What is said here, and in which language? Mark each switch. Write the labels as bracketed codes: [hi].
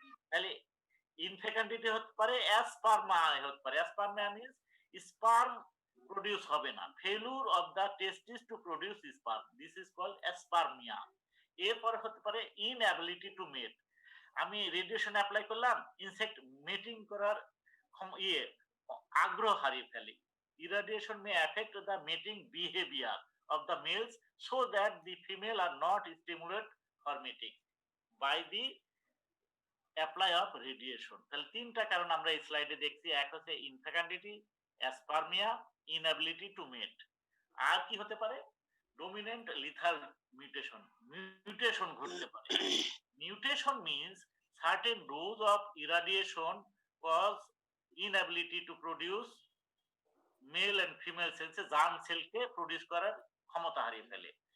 [bn] তাহলে ইনফেকান্ডিটি হতে পারে, অ্যাসপারমিয়া হতে পারে। অ্যাসপারমিয়া মিন্স স্পার্ম প্রডিউস হবে না। [en] Failure of the testis to produce sperm, this is called aspermia. [bn] এরপর হতে পারে ইনঅ্যাবিলিটি টু মেট, আমি রেডিয়েশন অ্যাপ্লাই করলাম, ইনসেক্ট মেটিং করার আগ্রহ হারিয়ে ফেলে। [en] Irradiation may affect the mating behaviour of the males so that the female are not stimulated for mating by the apply of radiation. [bn] তাহলে তিনটা কারণ আমরা এই স্লাইডে দেখছি, এক হচ্ছে ইনফেকান্ডিটি, অ্যাসপারমিয়া, ইনএবিলিটি টু মেট। আর কি হতে পারে? ডমিনেন্ট লিথাল মিউটেশন, মিউটেশন ঘটতে পারে। [en] mutation means certain dose of irradiation cause inability to produce male and female সেলসে [bn] germ সেলকে produce করার ক্ষমতা হারিয়ে ফেলে।